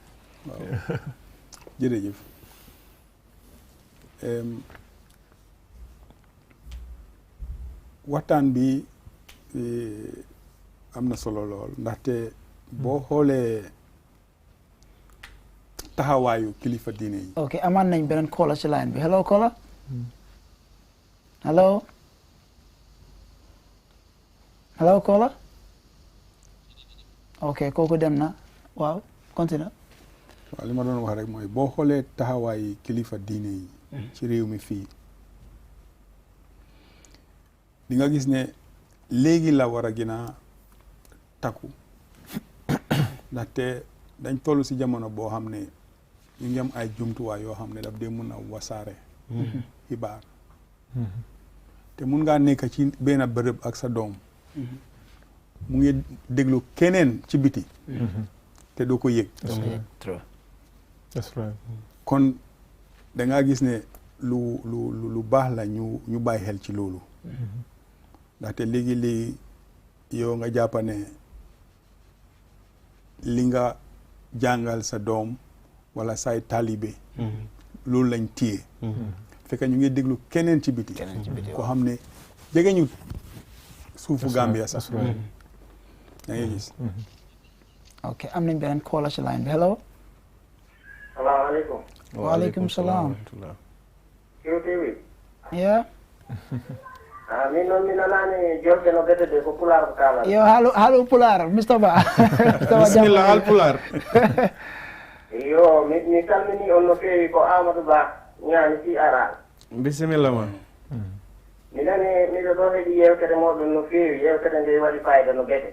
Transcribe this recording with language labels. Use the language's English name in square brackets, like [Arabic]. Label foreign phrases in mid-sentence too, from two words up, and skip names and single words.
[Wolof] jërëjëf waxtaan bi am na solo lool ndaxte boo xoolee taxawaayu kilifa diine yi. ok amaan nañ beneen caller ci line bi [English] hello caller. hello. hello caller. [Wolof] ok kooku dem na waaw continue. waaw li ma doon wax rek mooy boo xoolee taxawaayu kilifa diine yi. ci réew mi fii. di nga gis ne léegi la war a gën a takku ndaxte dañ toll si jamono boo xam ne ñu ngi am ay jumtuwaay yoo xam ne daf dee mun a wasaare xibaar te mun ngaa nekk ci benn bërëb ak sa doom mu ngi déglu keneen ci biti te doo ko yëg. [English] That's right. [Wolof] kon da ngaa gis ne lu baax la ñu bàyyi xel ci loolu ndaxte léegi yow nga jàpp ne li nga jàngal sa doom wala say taalibe loolu lañ téye fekk ñu ngi déglu keneen ci biti koo xam ne jege ñu suufu Gambia sax da ngay gis. ok am nañ beneen caller ci line bi hello. [Arabic] salaamaaleykum. waaleykum salaam. Kiru yeah. [Fula] min noon mi nanaani jolde no ɓetede ko pulaar ko kaalata. yo haalo pulaar Mr Ba. Bismillah al pulaar. yo mi salmini on no feewi ko Amadou Ba ñaani si ara. Bismillah ma. mi nani miɗo ɗo heeɗi yewtere moɗon no feewi yewtere nde waɗi fayida no ɓete.